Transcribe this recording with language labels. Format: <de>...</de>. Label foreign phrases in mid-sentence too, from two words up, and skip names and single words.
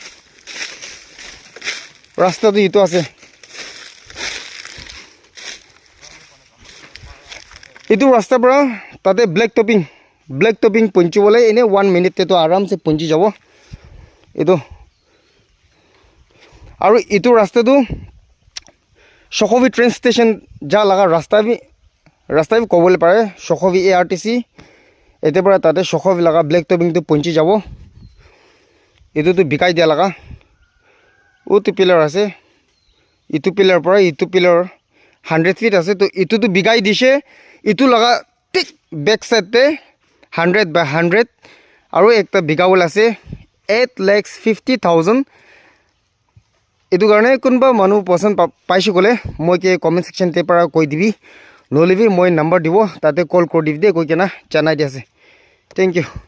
<nag>rasta to itu ase itu rasta para tate</nag> <en>black topping</en> <nag>punchi bole ene 1 minute te to aram se punchi jabo itu aru itu rasta tu Shokhovi train station ja laga rasta bi kobole pare Shokhovi ARTC ete para tate Shokhovi laga</nag> <en>black topping</en> <nag>tu punchi jabo itu tu bikai dia laga utu pillar ase itu pillar para itu pillar 100 feet ase to itu tu bikai dise itu laga tik</nag> <en>back side</en> <nag>te 100 by 100 aru ekta bigawul ase 8,50,000 itu karone kunba manu poson paishu kole moi ke</nag> <en>comment section</en> <nag>te para koi dibi nolibi moi number dibo tate call kor dibi de koi kena janai di ase</nag> <en>thank you</en>